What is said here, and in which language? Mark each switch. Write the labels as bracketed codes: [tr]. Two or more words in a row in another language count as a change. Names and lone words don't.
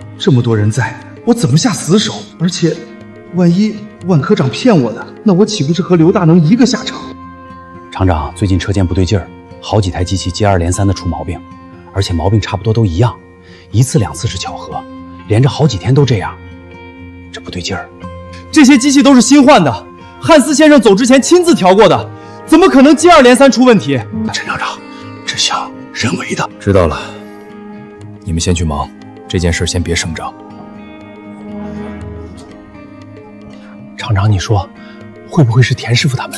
[zh] 这么多人在，我怎么下死手？而且，万一万科长骗我的，那我岂不是和刘大能一个下场？厂长，最近车间不对劲儿，好几台机器接二连三的出毛病，而且毛病差不多都一样，1次2次是巧合，连着好几天都这样，这不对劲儿。这些机器都是新换的，汉斯先生走之前親自調過的，怎麼可能接二連三出問題？陳廠長，這項人為的。知道了，你們先去忙，這件事先別聲張。廠長，你說會不會是田師傅他們？